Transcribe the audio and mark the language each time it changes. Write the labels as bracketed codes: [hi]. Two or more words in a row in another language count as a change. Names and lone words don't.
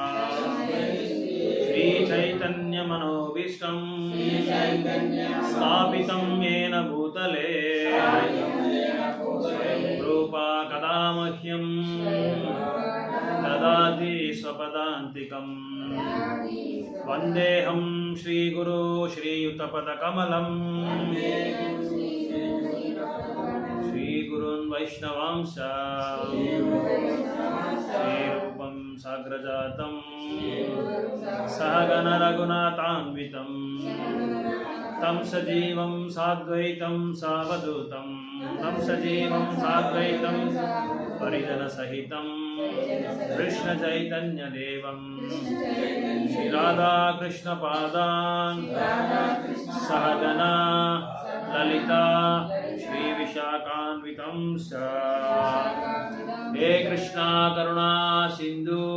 [sa] श्री चैतन्यमनोभीष्टं स्थापितं येन भूतले स्वयं रूपा कदा मह्यं ददाति स्वपदान्तिकम्. वन्देऽहं श्रीगुरु श्रीयुतपदकमलं श्रीगुरून् वैष्णवांश श्रीरूपं साग्रजातं सहगण रघुनाथान्वितं तं सजीवं साद्वैतं सावधूतं तं सजीवं साद्वैतं परिजनसहितं कृष्णचैतन्यदेवं श्रीराधाकृष्णपादान् सहगना ललिता श्रीविशाखान्वितं च हे कृष्णा करुणा सिन्धु